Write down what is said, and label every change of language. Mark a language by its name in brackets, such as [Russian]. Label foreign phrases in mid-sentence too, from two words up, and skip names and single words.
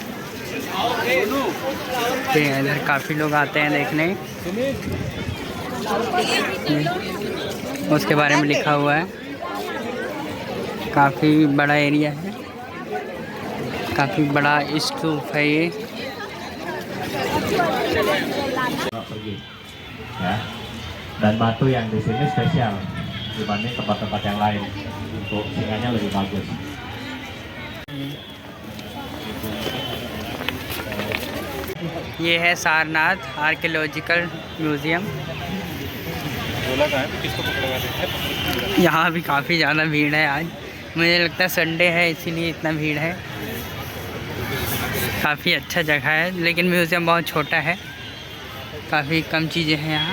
[Hindi] तो इधर काफ़ी लोग आते हैं देखने। उसके बारे में लिखा हुआ है। काफ़ी बड़ा एरिया है, काफ़ी बड़ा स्तूप है ये। [Indonesian] Ya. Dan batu yang di sini spesial dibanding tempat-tempat yang lain. Untuk singanya lebih bagus. [Hindi] ये है सारनाथ आर्कियोलॉजिकल म्यूज़ियम। यहाँ भी काफ़ी ज़्यादा भीड़ है आज। मुझे लगता है संडे है इसीलिए इतना भीड़ है। काफ़ी अच्छा जगह है, लेकिन म्यूज़ियम बहुत छोटा है, काफ़ी कम चीज़ें हैं यहाँ।